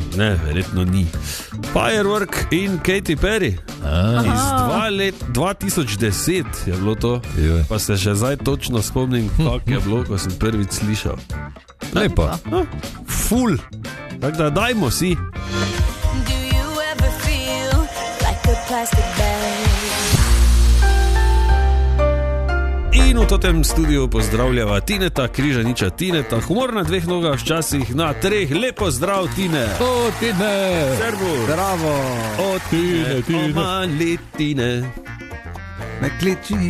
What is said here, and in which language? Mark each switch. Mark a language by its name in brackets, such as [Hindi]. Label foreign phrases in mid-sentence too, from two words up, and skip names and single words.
[Slovenian] Ne, verjetno ni. Firework in Katy Perry. Iz 2010 je bilo to. Joj. Pa se še zdaj točno spomnim, kako je bilo, ko sem prvič slišal. Lepo. Ful. Tako da dajmo si. [English] Do you ever feel like a plastic bag? [Slovenian] In v tem studiu pozdravljava Tineta, Križaniča Tineta, humor na dveh nogah, včasih na treh. Lepo zdrav, Tine. O, Tine! Servus. Bravo, O, Tine, Tine. o mali Tine. ne kliči.